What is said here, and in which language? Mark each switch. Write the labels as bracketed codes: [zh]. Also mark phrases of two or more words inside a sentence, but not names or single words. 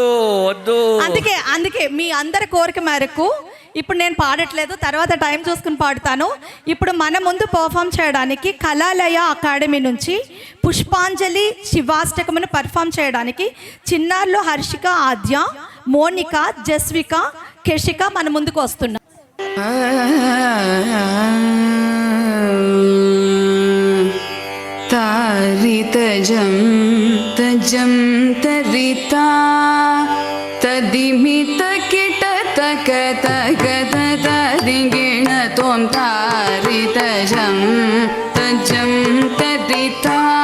[te] అందుకే మీ అందరి కోరిక మేరకు ఇప్పుడు నేను పాడట్లేదు, తర్వాత టైం చూసుకుని పాడుతాను. ఇప్పుడు మన ముందు పర్ఫామ్ చేయడానికి కళాలయ అకాడమీ నుంచి పుష్పాంజలి శివాష్టకమును పర్ఫామ్ చేయడానికి చిన్నారులు హర్షిక, ఆద్య, మోనిక, జస్విక, కేశిక మన ముందుకు వస్తున్నారు. तारितजं तजं तरिता तदिमितकिटतकतगततदिगिण त्वं तारितजं तजं तरिता